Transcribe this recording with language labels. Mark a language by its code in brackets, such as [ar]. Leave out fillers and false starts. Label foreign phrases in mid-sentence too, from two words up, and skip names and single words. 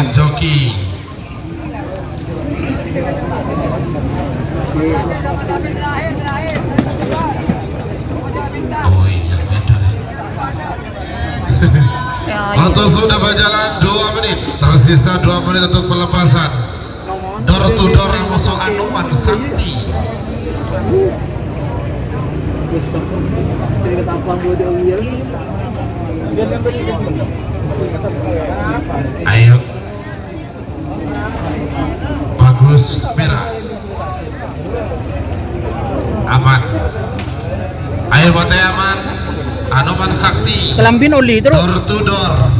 [id] Ojek joki. Oh iya beda deh. Waktu sudah berjalan 2 menit. Tersisa 2 menit untuk pelepasan. [en] Door to door Amoso Anoman Sakti. [id] Ayo. Bagus merah. Aman. Ayo Pote aman. Anoman Sakti. Kelambin oli terus. [en] Door to door.